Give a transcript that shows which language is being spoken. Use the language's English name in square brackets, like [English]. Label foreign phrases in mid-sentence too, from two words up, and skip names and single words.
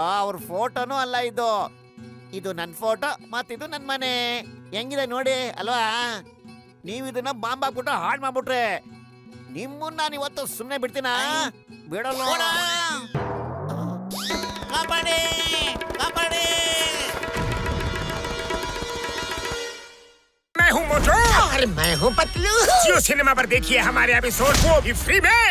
[Kannada] ಅವ್ರ ಫೋಟೋನು ಅಲ್ಲ ಇದು. ಇದು ನನ್ ಫೋಟೋ, ಮತ್ತಿದು ನನ್ ಮನೆ. ಹೆಂಗಿದೆ ನೋಡಿ ಅಲ್ವಾ? ನೀವ್ ಇದನ್ನ ಬಾಂಬ್ ಹಾಕ್ಬಿಟ್ಟು ಹಾಳು ಮಾಡ್ಬಿಟ್ರೆ ನಿಮ್ಮನ್ನ ನಾನು ಇವತ್ತು ಸುಮ್ಮನೆ ಬಿಡ್ತೀನ? ಬಿಡಲ್ಲ. ಕಾಪಾಡಿ, ಕಾಪಾಡಿ. [Hindi] मैं हूँ मोटू। अरे मैं हूँ पतलू। जियो सिनेमा पर देखिए हमारे एपिसोड, वो भी फ्री में।